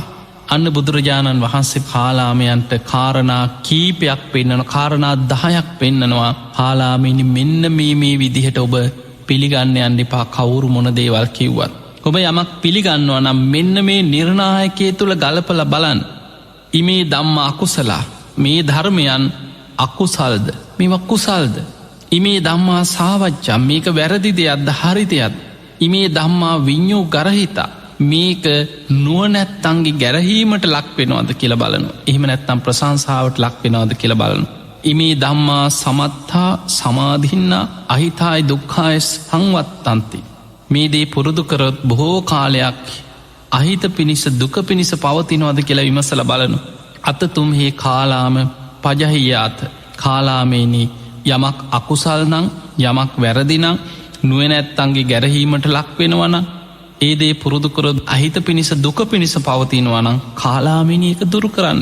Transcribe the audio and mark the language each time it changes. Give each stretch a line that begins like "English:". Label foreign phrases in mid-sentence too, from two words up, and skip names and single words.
Sinhala: අන්න බුදුරජාණන් වහන්සේ කාලාමයන්ට කාරණා කීපයක් පෙන්න්නන කාරණා 10ක් පෙන්නනවා. කාලාමේනි මෙන්න මේ විදිහට ඔබ පිළිගන්න යන්න එපා කවුරු මොන දේවල් කිව්වත්. ඔබ යමක් පිළිගන්නවා නම් මෙන්න මේ නිර්ණායකය තුළ ගලපල බලන්.
Pali: ඉමේ ධම්ම අකුසලා
Sinhala: මේ ධර්මයන් අකුසල්ද මේවා කුසල්ද.
Pali: ඉමේ ධම්මා සාවච්චා
Sinhala: මේක වැරදි දෙයක්ද හරි දෙයක්.
Pali: ඉමේ ධම්මා විඤ්ඤෝ ගරහිතා
Sinhala: මේක නුවණැත්තන්ගේ ගැරහීමට ලක් වෙනවද කියලා බලනවා. එහෙම නැත්නම් ප්‍රශංසාවට ලක් වෙනවද කියලා බලනවා.
Pali: ඉමේ ධම්මා සමත්තා සමාධින්නා අහිතාය දුක්ඛාය සංවත්තන්ති.
Sinhala: මේ දේ පුරුදු කරොත් බොහෝ කාලයක් අහිත පිණිස දුක පිණිස පවතිනවද කියලා විමසලා බලනවා.
Pali: අතතුම් හේ කාලාම පජහියාත
Sinhala: කාලාමේනි යමක් අකුසල් නම් යමක් වැරදිනම් නුවණැත්තන්ගේ ගැරහීමට ලක් වෙනවනම් ඒ දේ පුරුදු කරොත් අහිත පිණිස දුක පිණිස පවතිනවනම් කාලාමේනි ඒක දුරු කරන්න.